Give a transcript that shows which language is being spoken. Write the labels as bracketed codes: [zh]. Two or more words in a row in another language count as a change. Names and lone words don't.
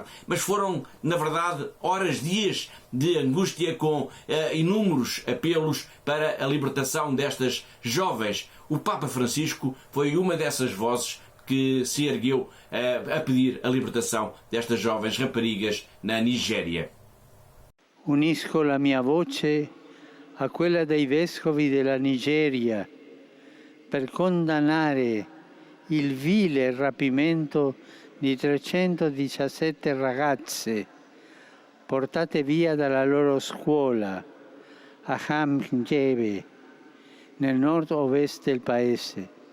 [pt] Mas foram, na verdade, dias de angústia com inúmeros apelos para a libertação destas jovens. O Papa Francisco foi uma dessas vozes que se ergueu a pedir a libertação destas jovens raparigas na Nigéria. [it] Unisco la mia voce a quella dei vescovi della Nigeria per condannare il vile rapimento di 317 ragazze portate via dalla loro scuola a Hamjebe, nel nord-ovest del paese.